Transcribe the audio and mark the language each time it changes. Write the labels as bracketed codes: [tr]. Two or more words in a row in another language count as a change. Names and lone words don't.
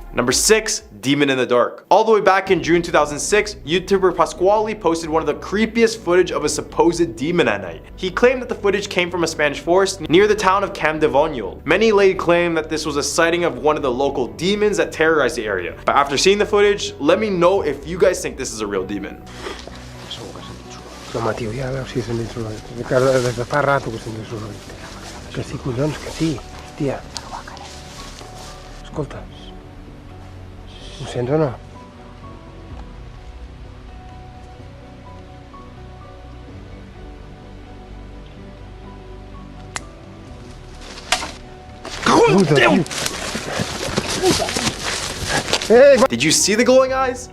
[en] Number 6, Demon in the Dark. All the way back in June 2006, YouTuber Pasquale posted one of the creepiest footage of a supposed demon at night. He claimed that the footage came from a Spanish forest near the town of Campdevonial. Many laid claim that this was a sighting of one of the local demons that terrorized the area. But after seeing the footage, let me know if you guys think this is a real demon. [ca] No, Mateo, ja, veus si sent soroll. Des de fa rato que sent soroll. Que sí, collons, que sí, tia. Escolta, ho sents o no? [en] Did you see the glowing eyes?